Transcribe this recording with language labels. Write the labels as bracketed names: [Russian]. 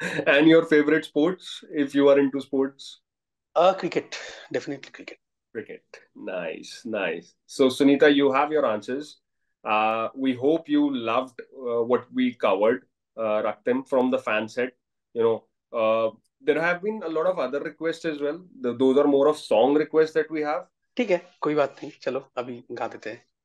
[English] And your favorite sports, if you are into sports? Cricket, definitely cricket. Cricket. Nice, nice. So, Sunita, you have your answers. We hope you loved what we covered, Raktim, from the fan set. You know, there have been a lot of other requests as well. Those are more of song requests that we have. [Hindi] ठीक है, कोई बात नहीं, चलो अभी गा देते हैं.